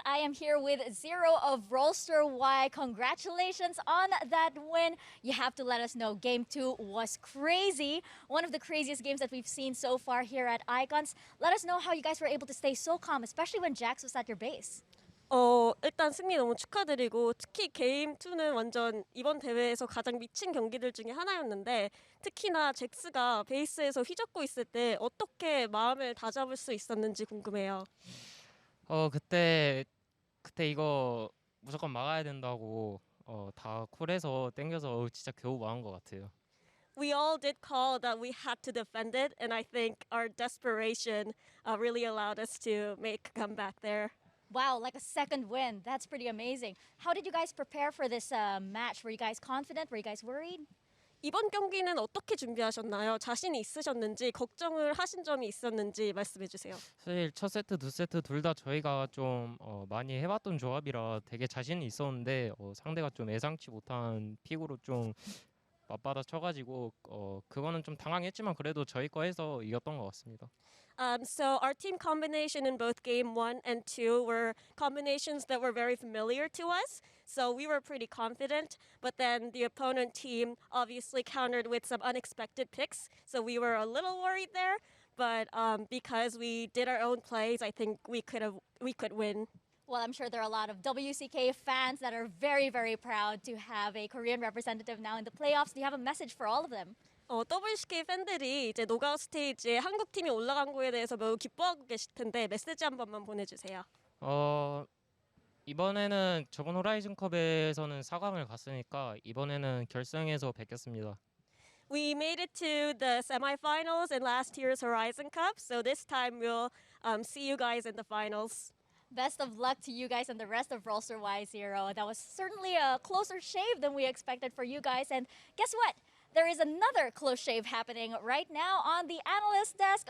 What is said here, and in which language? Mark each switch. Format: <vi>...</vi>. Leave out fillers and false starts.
<en>I am here with Zero of Rolster Y. Congratulations on that win. You have to let us know. Game 2 was crazy. One of the craziest games that we've seen so far here at Icons. Let us know how you guys were able to stay so calm, especially when Jax was at your base.</en> <ko>일단 승리 너무 축하드리고 특히 게임 2는 완전 이번 대회에서 가장 미친 경기들 중에 하나였는데 특히나 잭스가 베이스에서 휘젓고 있을 때 어떻게 마음을 다잡을 수 있었는지 궁금해요. 그때 이거 무조건 막아야 된다고 다 쿨해서 땡겨서 진짜 겨우 막은 것 같아요.</ko> <en>We all did call that we had to defend it, and I think our desperation really allowed us to make a comeback there. Wow, like a second win. That's pretty amazing. How did you guys prepare for this match? Were you guys confident? Were you guys worried?</en> <ko>이번 경기는 어떻게 준비하셨나요? 자신이 있으셨는지 걱정을 하신 점이 있었는지 말씀해 주세요. 사실 첫 세트, 두 세트 둘 다 저희가 좀 많이 해봤던 조합이라 되게 자신이 있었는데 상대가 좀 예상치 못한 픽으로 좀 맞받아 쳐가지고 그거는 좀 당황했지만 그래도 저희 거 해서 이겼던 것 같습니다.</ko> <en>So our team combination in both game 1 and 2 were combinations that were very familiar to us. So we were pretty confident, but then the opponent team obviously countered with some unexpected picks. So we were a little worried there, but because we did our own plays, I think we could win. Well, I'm sure there are a lot of WCK fans that are very, very proud to have a Korean representative now in the playoffs. Do you have a message for all of them?</en> <ko>WCK 팬들이 이제 노가웃 스테이지에 한국 팀이 올라간 거에 대해서 매우 기뻐하고 계실 텐데 메시지 한 번만 보내주세요. 이번에는 저번 호라이즌컵에서는 4강을 갔으니까 이번에는 결승에서 뵙겠습니다.</ko> <en>We made it to the semifinals in last year's Horizon Cup, so this time we'll see you guys in the finals. Best of luck to you guys and the rest of Rolster Y0. That was certainly a closer shave than we expected for you guys. And guess what? There is another close shave happening right now on the analyst desk.</en>